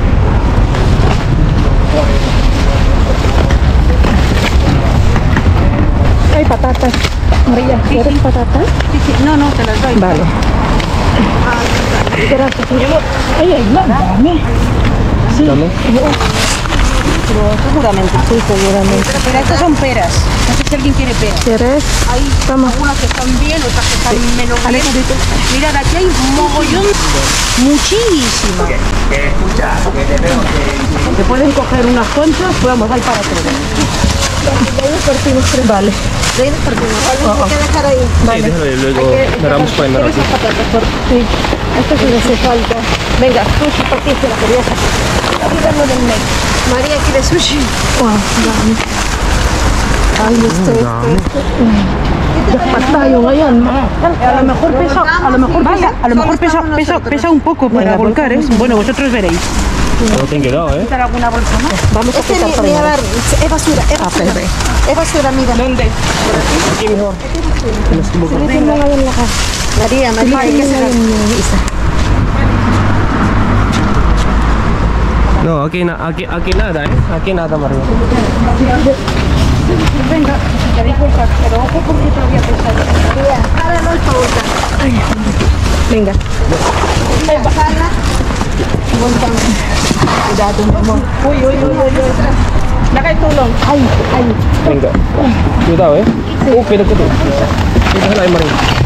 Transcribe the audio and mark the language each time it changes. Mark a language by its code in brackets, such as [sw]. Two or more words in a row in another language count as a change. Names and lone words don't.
[es] Ay, patatas. Maria, ¿quieres patatas? No, te las doy. Vale. Gracias. Ay, ay, dame. Sí. dami. Seguramente. Sí, seguramente. Pero estas son peras. No sé si alguien quiere peras. ¿Quieres? Hay algunas que están bien, otras que están menos bien. Mirad, aquí hay un mogollón. Muchísimas. Te pueden coger unas conchas, vamos, hay para todos. Vale. Hay que dejar ahí. Sí, déjalo y luego miramos para el ¿Quieres esas patatas? Sí. Esto sí me hace falta. Venga, sushi, ¿por qué se la querías hacer? Quítalo del medio. María quiere sushi. Wow, dami. Ay, esto. [tl] Dapat tayo ngayon, ma. [es] A lo mejor pesa un poco para volcar, ¿eh? Bueno, vosotros veréis. No te han quedado, ¿Quitar alguna bolsa más? Vamos a quitar primero. Es basura, es basura, mira. ¿Dónde? Aquí mejor. María, hay que sacar. No, aquí nada, Aquí nada, María. Venga, te di cuenta, pero ojo porque todavía pesa. María, ahora no es bolsa. Venga. Cuidado, mi amor. Uy. [tl] Nakay tulong. Ay. [es] Venga. Cuidado, Cuidado que tú. Déjala ahí, María.